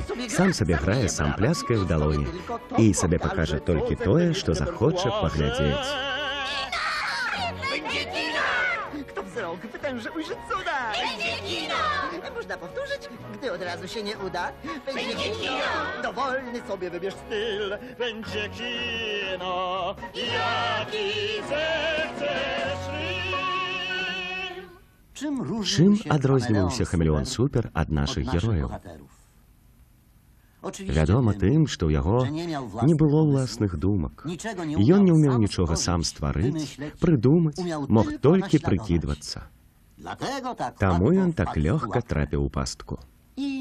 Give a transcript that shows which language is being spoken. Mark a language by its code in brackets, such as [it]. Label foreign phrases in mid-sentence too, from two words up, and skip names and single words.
[be] Сам сабе грае, сам пляскае ў далоні. І сабе пакажа толькі тое, што захоча паглядзець. [pl] Kto wzrok wytęży ujrzy cuda. Będzie kino! Można powtórzyć, gdy od razu się nie uda. Będzie kino! Dowolny sobie wybierz styl. Będzie kino, jaki zechcesz film. [be] Чым адрозніваўся хамелеон Супер ад нашых герояў? Вядома тым, што ў яго не было ўласных думак. Ён не ўмеў нічога сам стварыць, прыдумаць, мог толькі прыкідвацца. Таму ён так лёгка трапіў у пастку.